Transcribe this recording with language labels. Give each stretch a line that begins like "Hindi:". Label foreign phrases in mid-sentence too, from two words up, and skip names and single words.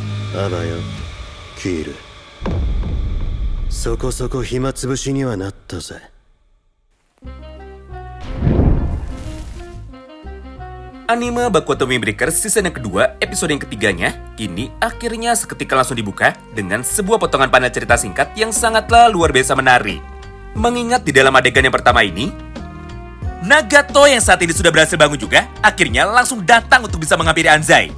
Japanese: あばよ、キール。そこそこ暇つぶしにはなったぜ。
Indonesian: Anime Baku Otome Breaker season yang kedua, episode yang ketiganya, kini akhirnya seketika langsung dibuka dengan sebuah potongan panel cerita singkat yang sangatlah luar biasa menarik. Mengingat di dalam adegan yang pertama ini, Nagato yang saat ini sudah berhasil bangun juga, akhirnya langsung datang untuk bisa menghampiri Anzai.